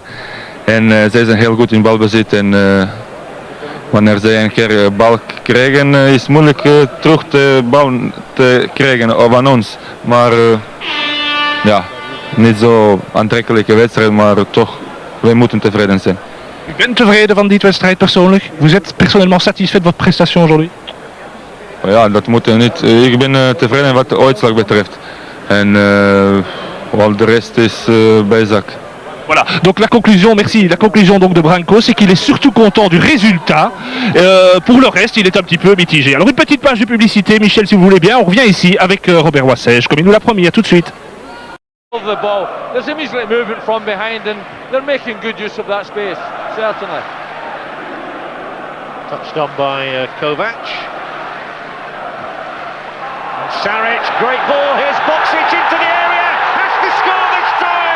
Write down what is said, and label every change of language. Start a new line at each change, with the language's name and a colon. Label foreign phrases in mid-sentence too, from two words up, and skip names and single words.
Dutch: En zij zijn heel goed in balbezit en wanneer zij een keer bal krijgen is het moeilijk terug de bal te krijgen van ons. Maar ja, niet zo aantrekkelijke wedstrijd, maar toch, wij moeten tevreden zijn. U bent tevreden van die wedstrijd persoonlijk?
French: Vous êtes personnellement satisfait de votre prestation aujourd'hui?
Dutch: Ja, dat moet niet. Ik ben tevreden wat de uitslag betreft. En al de rest is bijzaak.
French: Voilà, donc la conclusion, merci, la conclusion donc de Branco, c'est qu'il est surtout content du résultat. Pour le reste, il est un petit peu mitigé. Alors une petite page de publicité, Michel, si vous voulez bien, on revient ici avec Robert Wassège, comme il nous l'a promis, à tout de suite.
English: The ball. There's immediately movement from behind and they're making good use of that space, certainly. Touched on by Kovac. And Saric, great ball, here's Boksic into the area, has to score this time!